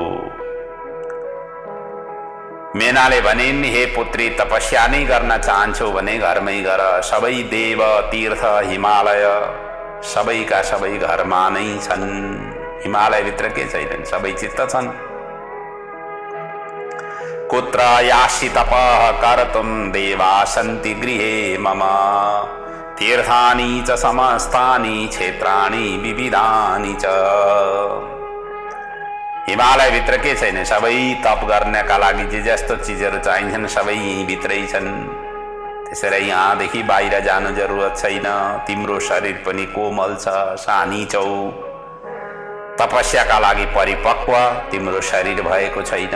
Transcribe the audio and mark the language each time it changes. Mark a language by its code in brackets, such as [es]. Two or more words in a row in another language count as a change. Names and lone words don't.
[ne] मेनाले भनिन्, हे पुत्री, तपस्या नै गर्न चाहन्छौ भने घरमै गर। सबै देव, तीर्थ, हिमालय सबैका सबै घरमा नै छन्। हिमालयभित्र के छैनन्, सबै चित्त छन्। [sa] कुत्र यासि तपः कर्तुं देवा सन्ति गृहे मम। तीर्थानि च समस्तानि क्षेत्राणि विविधानि च। [ne] हिमालयभित्र के छैन, सबै तप गर्नका लागि जे जस्तो चिजहरू चाहिन्छन् सबै यहीँभित्रै छन्। त्यसैले यहाँदेखि बाहिर जानु जरुरत छैन। तिम्रो शरीर पनि कोमल छ, सानी छौ। तपस्याका लागि परिपक्व तिम्रो शरीर भएको छैन।